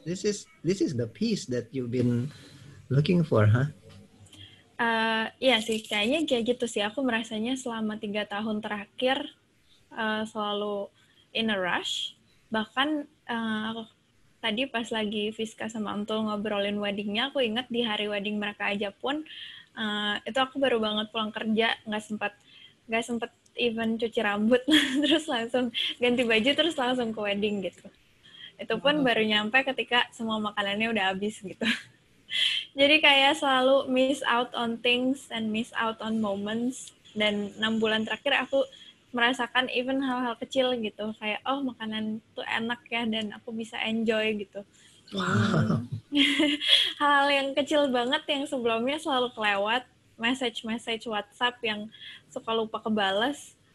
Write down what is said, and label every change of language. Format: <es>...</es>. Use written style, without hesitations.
<en>This is the peace that you've been looking for, huh?</en> <id>Iya sih, kayaknya kayak gitu sih. Aku merasanya selama 3 tahun terakhir selalu</id> <en>in a rush.</en> <id>Bahkan tadi pas lagi Fiska sama Antul ngobrolin weddingnya, aku ingat di hari wedding mereka aja pun itu aku baru banget pulang kerja, nggak sempet even cuci rambut, terus langsung ganti baju, terus langsung ke wedding gitu. Itu pun baru nyampe ketika semua makanannya udah habis gitu. Jadi kayak selalu</id> <en>miss out on things and miss out on moments.</en> <id>Dan 6 bulan terakhir aku merasakan even hal-hal kecil gitu. Kayak, oh makanan tuh enak ya dan aku bisa enjoy gitu. Hal yang kecil banget yang sebelumnya selalu kelewat. Message WhatsApp yang suka lupa kebales.</id>